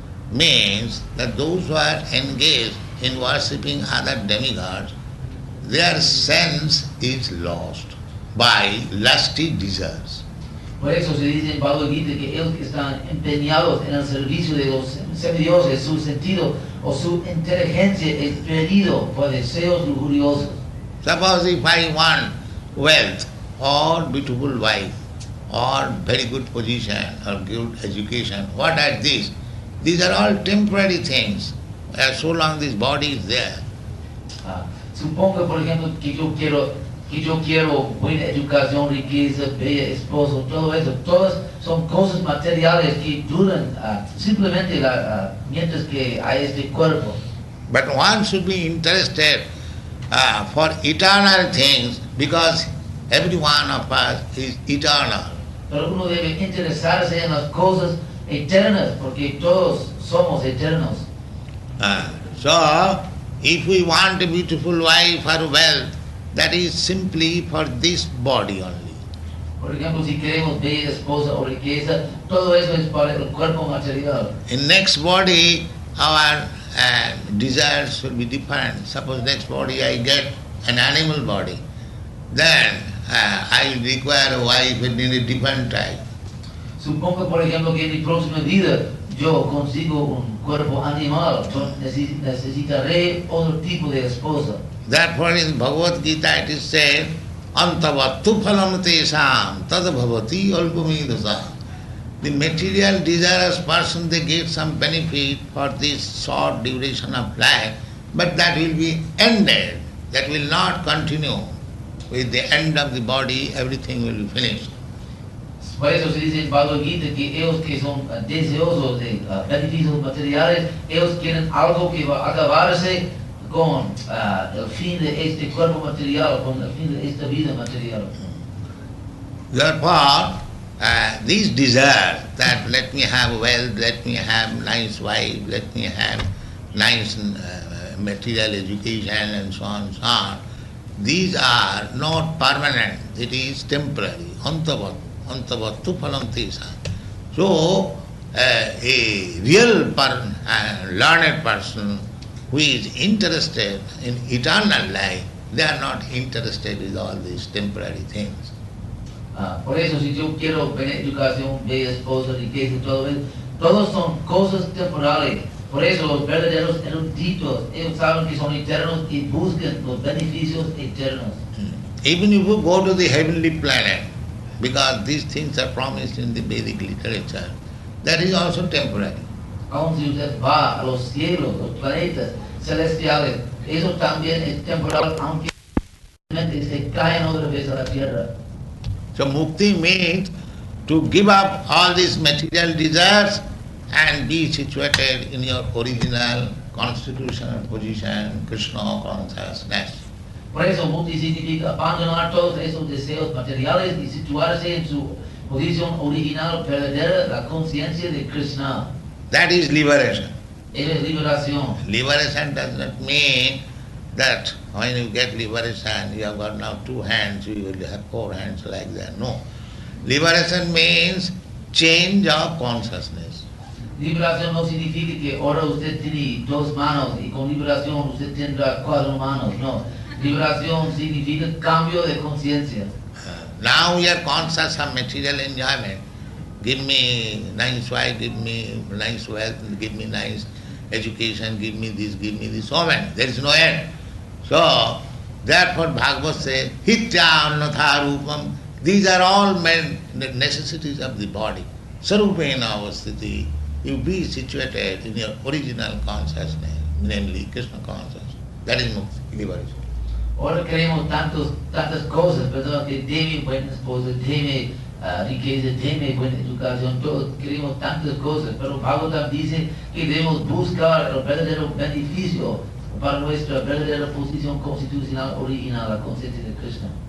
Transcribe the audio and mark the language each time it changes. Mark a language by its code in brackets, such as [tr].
[en] Means that those who are engaged in worshipping other demigods, their sense is lost by lusty desires. [es] Por eso se dice en Bhagavad-gītā que ellos que están empeñados en el servicio de los semidioses, su sentido o su inteligencia es perdido por deseos lujuriosos. [en] Suppose if I want wealth or beautiful wife or very good position or good education, what are these? These are all temporary things. So long this body is there. [es] Supongo, por ejemplo, que yo quiero buena educación, riqueza, bella esposo, todo eso, todas son cosas materiales que duran simplemente mientras que hay este cuerpo. [en] But one should be interested for eternal things, because every one of us is eternal. [es] Pero uno debe interesarse en las cosas eternas, porque todos somos eternos. [en] So, if we want a beautiful wife or wealth, that is simply for this body only. [es] Por ejemplo, si queremos bella esposa o riqueza, todo eso es para el cuerpo material. [en] In next body, our desires will be different. Suppose next body I get an animal body, then I will require a wife in a different type. [es] Supongo, por ejemplo, que en mi próxima vida yo consigo un cuerpo animal, necesitaré otro tipo de esposa. [en] Therefore in Bhagavad-gītā it is said, [sa] antavattu phalam tesam tad bhavati alpamidasa. [en] The material desirous person, they get some benefit for this short duration of life, but that will be ended. That will not continue. With the end of the body, everything will be finished. [es] Por eso se dice en Bhagavad-gītā que ellos que son deseosos de beneficios materiales, ellos quieren algo que va a acabarse con el fin de este cuerpo material, con el fin de esta vida material. [en] Therefore, these desires that let me have wealth, let me have nice wife, let me have nice material education and so on, these are not permanent, it is temporary. [sa] Antavattu phalam tesam. [en] So, a real learned person who is interested in eternal life, they are not interested with all these temporary things. [es] Por eso, si yo quiero buena educación, bella esposa, riqueza, todo eso, todos son cosas temporales. Por eso los verdaderos eruditos, ellos saben que son eternos y buscan los beneficios eternos. [en] Even if you go to the heavenly planet, because these things are promised in the Vedic literature, that is also temporary. [es] Aun si usted va a los cielos, los planetas celestiales, eso también es temporal, aunque Se caen otra vez a la tierra. [en] So mukti means to give up all these material desires and be situated in your original constitutional position, Krishna consciousness. [es] Por eso mukti significa abandonar todos esos deseos materiales y situarse en su posición original, verdadera, la conciencia de Krishna. [en] That is liberation. [es] Eso es liberación. [en] Liberation does not mean that when you get liberation, you have got now 2 hands, you will have 4 hands like that. No. Liberation means change of consciousness. [es] Liberación no significa que ahora usted tiene 2 manos y con liberación usted tendrá 4 manos. No. Liberación significa cambio de conciencia. [en] Now we are conscious of material enjoyment. Give me nice wife, give me nice wealth, give me nice education, give me this, so many. There is no end. So, therefore Bhagavad says, [sa] hitya annatha rupam. [en] These are all necessities of the body. [sa] Sarupena avasthiti. [en] You be situated in your original consciousness, namely Krishna consciousness. That is mukti, liberation. [es] Ahora queremos tantas cosas, ¿verdad? Que deme buena esposa, deme riqueza, deme buena educación, todos queremos tantas cosas, pero Bhagavatam dice que debemos buscar el verdadero beneficio para nuestra verdadera posición constitucional original, la conciencia de Krishna.